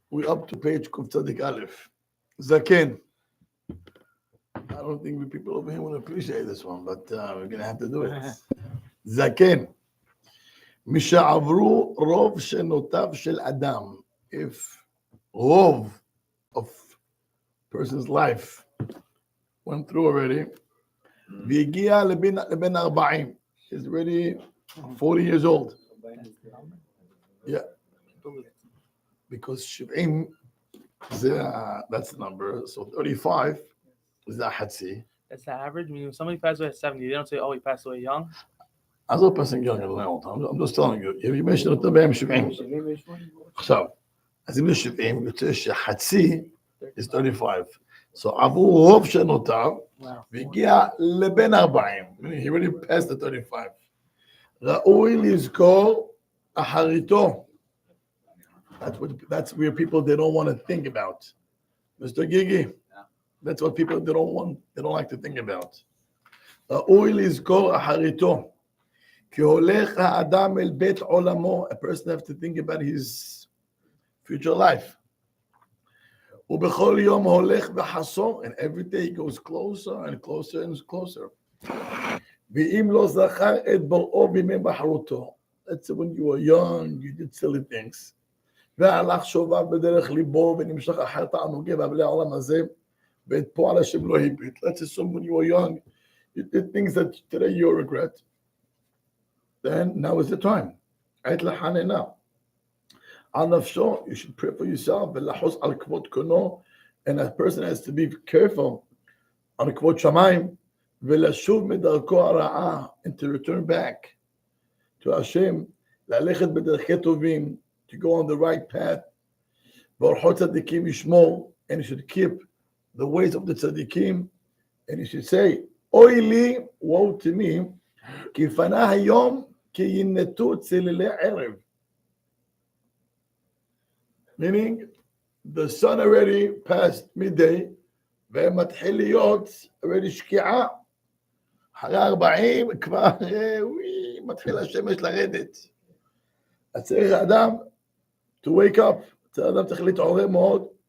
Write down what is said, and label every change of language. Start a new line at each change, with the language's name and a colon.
English: We're up to page קצ"א. זקן. I don't think the people over here will appreciate this one, but we're going to have to do it.
Hebrew: זקן. משעברו רוב שנותיו של אדם.
English: If רוב of person's life went through already,
Hebrew: והגיע לבן 40.
English: He's already 40 years old. Yeah. Because 70, that's the number. So 35 is the حدسي. That's the average. I mean, when somebody passes away at 70, they don't say, oh, he passed away young. I'm not passing young in a long time. I'm just telling you. If you mention it, I'm 70. So, as you mentioned, حدسي is 35.
Hebrew: So עברו רוב שנותיו, והגיע לבן 40.
English: Meaning he already passed the 35.
Hebrew: ראוי לזכור אחריתו.
English: That's where people they don't want to think about. Mr. Gigi, that's what people they don't like to think about.
Hebrew: ראוי לזכור אחריתו. כי הולך האדם אל בית עולמו.
English: A person has to think about his future life.
Hebrew: ובכל יום הולך וחסור,
English: and every day he goes closer and closer and closer.
Hebrew: ואם לא זכר את בוראו בימי בחרותו.
English: Let's say when you were young, you did silly things.
Hebrew: והלך שובב בדרך ליבו ונמשך אחר תענוגי ואבלי העולם הזה, ואת פועל השם לא הביט.
English: Let's assume when you were young, you did things that today you regret. Then now is the time.
Hebrew: עת לחננה. על נפשו,
English: you should pray for yourself,
Hebrew: ולחוס על כבוד קונו,
English: and a person has to be careful on
Hebrew: כבוד שמיים, ולשוב מדרכו הרעה,
English: and to return back to Hashem,
Hebrew: ללכת בדרכי טובים,
English: to go on the right path,
Hebrew: ואורחות צדיקים ישמור,
English: and you should keep the ways of the tzadikim, and you should say,
Hebrew: אוי לי,
English: woe to me,
Hebrew: כי פנה היום, כי ינתו צלילי ערב.
English: Meaning, the sun already passed midday,
Hebrew: ומתחיל להיות
English: already שקיעה.
Hebrew: אחרי 40 כבר, מתחיל השמש לרדת. אז צריך האדם
English: to wake up,
Hebrew: צריך האדם צריך להתעורר מאוד.